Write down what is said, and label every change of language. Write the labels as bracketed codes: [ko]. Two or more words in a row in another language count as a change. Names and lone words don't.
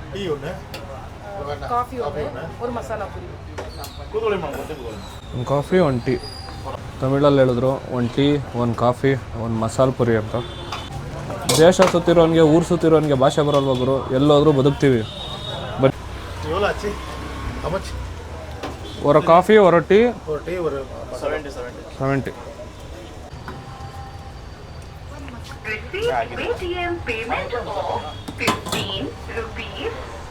[kn] ಒಂದು ಕಾಫಿ 1 ಟೀ. ತಮಿಳಲ್ಲಿ ಹೇಳಿದ್ರು 1 ಟೀ 1 ಕಾಫಿ 1 ಮಸಾಲ ಪುರಿ ಅಂತ. ದೇಶ ಸುತ್ತಿರೋನಿಗೆ, ಊರು ಸುತ್ತಿರೋನಿಗೆ ಭಾಷೆ ಬರಲ್ವ ಗುರು? ಎಲ್ಲೋದ್ರೂ ಬದುಕ್ತೀವಿ. [ta] ஒரு காஃபி ஒரு டீ 70. [en] Receive Paytm payment of 15 rupees